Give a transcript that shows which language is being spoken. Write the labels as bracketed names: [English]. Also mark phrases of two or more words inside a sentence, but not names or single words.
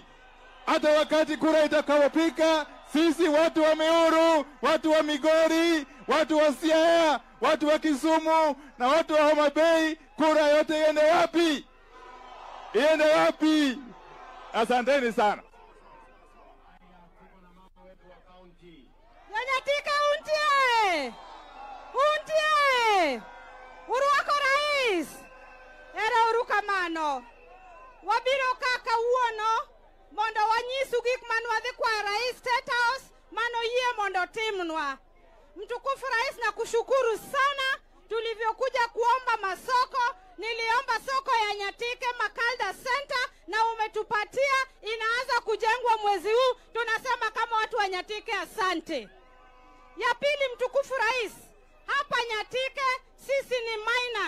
[Swahili] Hata wakati kura itakapofika, sisi watu wa Miuru, watu wa Migori, watu wa Siaya, watu wa Kisumu na watu wa Homa Bay, kura yote iende wapi? Iende wapi? Asanteni sana. [Luo (Kenya and Tanzania)] Nyanyatika untie uruako rais era urukamano wabiro kaka uono mondo wanyisu gik manwadhi kwa rais [English] State House [Luo (Kenya and Tanzania)] mano yie mondo timnwa. [Swahili] Mtukufu rais, na kushukuru sana tulivyokuja kuomba masoko Niliomba soko ya Nyatike Makalda Center na umetupatia, inaanza kujengwa mwezi huu. Tunasema kama watu wa Nyatike asante. Ya pili, mtukufu rais, hapa Nyatike sisi ni miners.